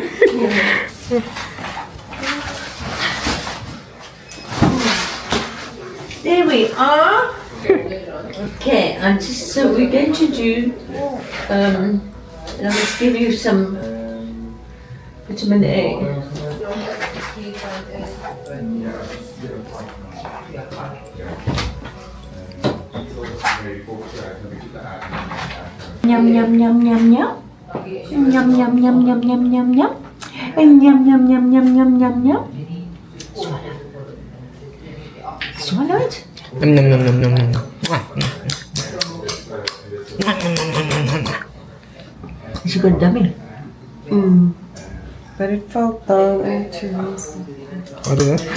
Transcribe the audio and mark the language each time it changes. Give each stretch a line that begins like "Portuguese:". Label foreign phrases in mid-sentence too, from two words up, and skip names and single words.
English: There we are. Okay, so we're going to do, and I must give you some vitamin A. Yum yum yum yum yum. Yum yum yum yum yum yum yum yum. And yum yum yum yum yum yum yum. Swallow. Swallow it. Nom nom nom nom nom nom. Is it good, dummy? But it fell down into What is it?